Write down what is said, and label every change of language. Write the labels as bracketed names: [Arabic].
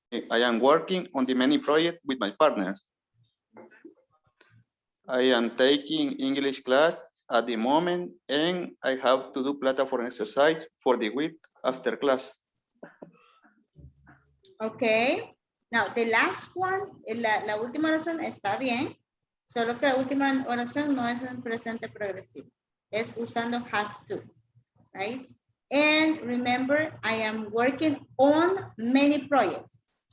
[English] I am working on the many projects with my partners. I am taking English class at the moment and I have to do platform exercise for the week after class. Okay. Now, the last one, [Spanish] la última oración está bien, solo que la última oración no es en presente progresivo. Es usando have to, [English] right? And remember, I am working on many projects.